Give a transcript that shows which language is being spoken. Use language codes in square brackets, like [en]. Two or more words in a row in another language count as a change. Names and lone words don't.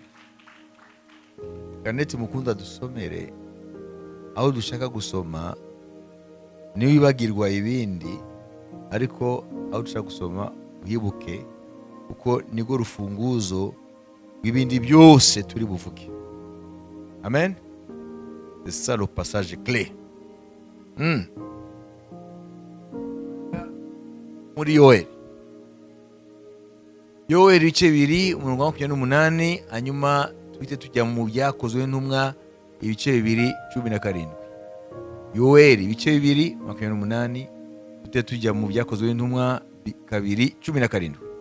[rw] Kaneti mukunda dusomere aho dushaka gusoma, niwibagirwa ibindi, ariko aho dushaka gusoma uhibuke, kuko nigo rufunguzo rw'ibindi byose turi buvuge. [fr] Amen. C'est ça le passage clé. [rw] Muri Yoeli ibice 2 umurongo wa 28, hanyuma twite tujya mu byakozwe n'intumwa ibice 2:17. Yoeli ibice 2:28, twite tujya mu byakozwe n'intumwa 2:17.